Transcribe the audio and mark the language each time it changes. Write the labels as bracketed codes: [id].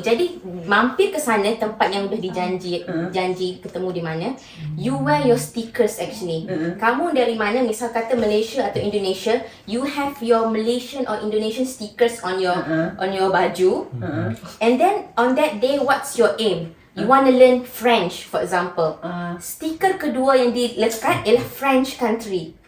[id] Jadi mampir ke sana, tempat yang udah janji ketemu di mana. [en] You wear your stickers actually. Kamu dari mana, misal kata Malaysia atau Indonesia, you have your Malaysian or Indonesian stickers on your baju. And then on that day, what's your aim? You want to learn French, for example. [ms] Stiker kedua yang dilekat ialah French country.